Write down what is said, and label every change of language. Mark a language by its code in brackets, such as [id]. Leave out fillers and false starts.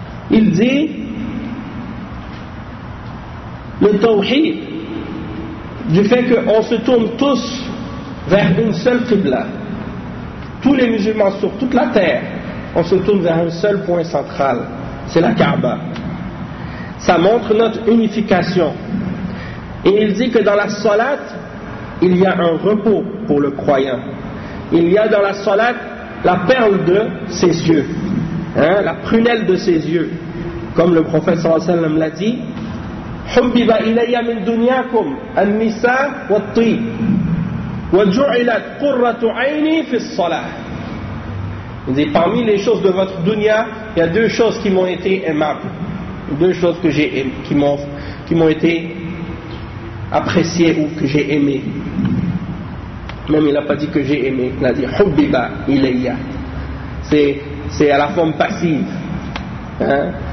[fr] Il dit le tawhid, du fait qu'on se tourne tous vers une seule qibla, tous les musulmans sur toute la terre, on se tourne vers un seul point central, c'est la Kaaba. Ça montre notre unification. Et il dit que dans la salat, il y a un repos pour le croyant. Il y a dans la salat la perle de ses yeux, la prunelle de ses yeux. Comme le prophète sallallahu alayhi wa sallam l'a dit, [ar] حُبِّبَ إِلَيَّ مِن دُنْيَاكُمْ النِّسَاءُ وَالطِّيبُ وَجُعِلَتْ قُرَّةُ عَيْنِي فِي الصَّلَاةِ. [fr] Il dit, parmi les choses de votre dunya, il y a deux choses qui m'ont été aimables, deux choses que qui m'ont été appréciées ou que j'ai aimées. Même il n'a pas dit que j'ai aimé, il a dit hubbiba ilayya. C'est à la forme passive. Hein?